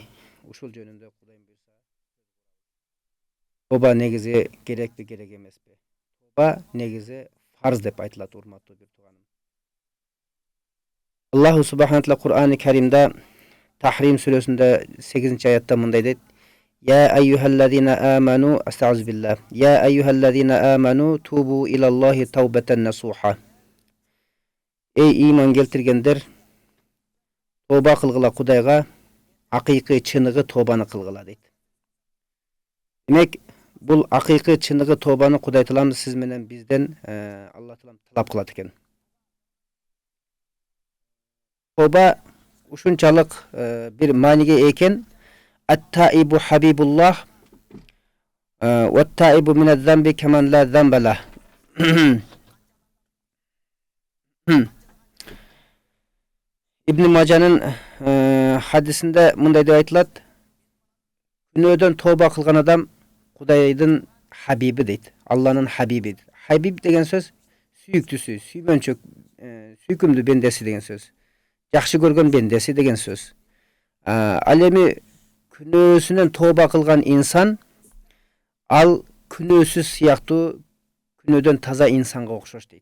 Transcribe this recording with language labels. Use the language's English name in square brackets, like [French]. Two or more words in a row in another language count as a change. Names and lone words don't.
[Kyrgyz] Ушул жөнүндө Кудайым буйруса тоба негизи керекпи, керек эмеспи? Тоба негизи фарз деп айтылат, урматтуу бир тууганым. Аллаху Субхану Таала Кур'ан-ы Каримде Tahrim сүрөсүндө 8-аятта мындай дейт: [Arabic] يا أيها الذين آمنوا، أستغفر الله. يا أيها الذين آمنوا توبوا إلى الله توبة نصوحا. [Kyrgyz] Эй иман келтиргендер, тоба кылгыла Кудайга, акыйкы чыныгы тобаны кылгыла дейт. Демек, бул акыйкы чыныгы тобаны Кудай Таалам сиз менен бизден Алла Таалам талап кылат экен. Тоба ушунчалык bir maniге экен. [Arabic] التائب حبيب الله والتائب من الذنب كمن لا ذنب له. [Kyrgyz] İbn Majанын hadisinde мындай деп айтылат: Күнөөдөн тоба кылган адам Кудайдын хабиби дейт. Алланын хабиби. Хабиб деген сөз сүйүктүүсү, сүймөнчөк, сүйкүмдүү бендеси деген сөз. Жакшы көргөн бендеси деген сөз. Ал эми күнөөсүнөн тоба кылган инсан ал күнөөсүз сыяктуу күнөөдөн таза инсанга окшош дейт.